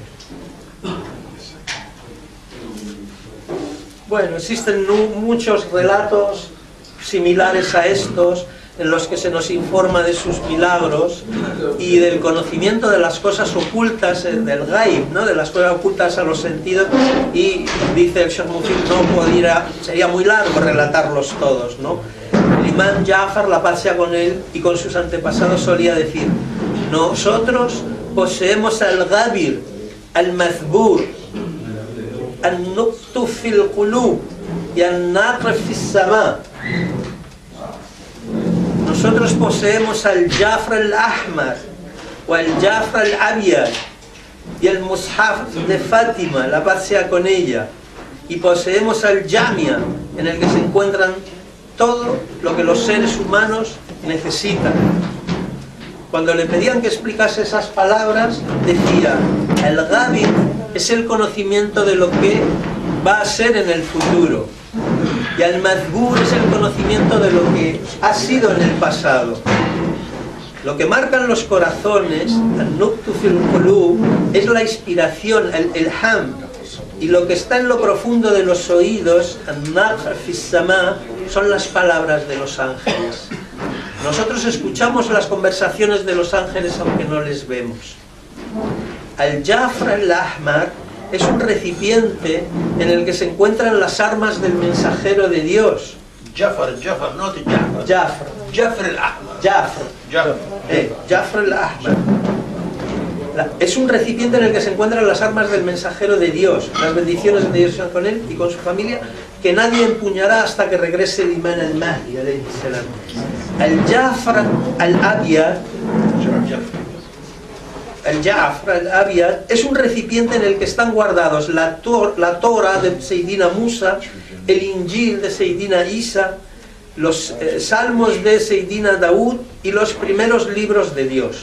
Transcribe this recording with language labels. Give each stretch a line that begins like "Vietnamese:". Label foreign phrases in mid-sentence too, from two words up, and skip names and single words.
Spanish: Bueno, existen muchos relatos similares a estos, en los que se nos informa de sus milagros y del conocimiento de las cosas ocultas, del ghaib, ¿no? De las cosas ocultas a los sentidos, y dice el Sheikh Mufid, sería muy largo relatarlos todos, ¿no? El imán Ja'far, la paz sea con él y con sus antepasados, solía decir: nosotros poseemos
Arabic: الغابر، المزبور، النكت في القلوب
Spanish: y
Arabic: النقر في الأسماع.
Spanish: Nosotros poseemos al Jafr al-Ahmar o al Jafr al-Abyad y el Mushaf de Fátima, la paz sea con ella, y poseemos al Jamia, en el que se encuentran todo lo que los seres humanos necesitan. Cuando le pedían que explicase esas palabras, decía: el Ghabir es el conocimiento de lo que va a ser en el futuro, y al Mazbur es el conocimiento de lo que ha sido en el pasado. Lo que marcan los corazones,
Arabic: النكت في القلوب,
Spanish: es la inspiración, el ilham, y lo que está en lo profundo de los oídos,
Arabic: النقر في الأسماع,
Spanish: son las palabras de los ángeles. Nosotros escuchamos las conversaciones de los ángeles aunque no les vemos. Al Jafr al-Ahmar es un recipiente en el que se encuentran las armas del mensajero de Dios. Jafar, no te Jafar. Jafr. Jafr al-Ahmar. Jafr al-Ahmar. Es un recipiente en el que se encuentran las armas del mensajero de Dios, las bendiciones de Dios con él y con su familia, que nadie empuñará hasta que regrese el imán al-Mahdi,
Arabic: عليه السلام.
Spanish: Al-Jafr al-Abyad, es un recipiente en el que están guardados la Torah de Seydina Musa, el Injil de Seydina Isa, los salmos de Seydina Daud y los primeros libros de Dios.